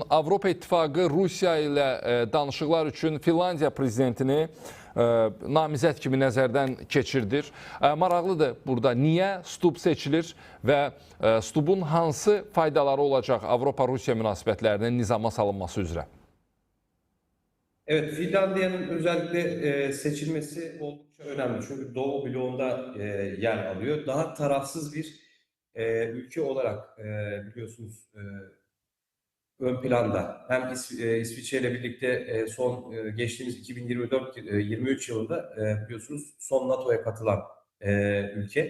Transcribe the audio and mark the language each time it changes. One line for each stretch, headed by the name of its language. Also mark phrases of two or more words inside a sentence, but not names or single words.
Azerbaijani: Avropa İttifaqı Rusiya ilə danışıqlar üçün Finlandiya prezidentini namizəd kimi nəzərdən keçirdir. Maraqlıdır burada niyə Stubb seçilir və Stubbun hansı faydaları olacaq Avropa-Rusiya münasibətlərinin nizama salınması üzrə?
Turkish: Evet, Finlandiya'nın özellikle seçilmesi oldukça önemli. Çünkü Doğu bloğunda yer alıyor. Daha tarafsız bir ülke olarak biliyorsunuz ön planda. Hem İsviçre ile birlikte geçtiğimiz 2024-23 yılında biliyorsunuz son NATO'ya katılan ülke.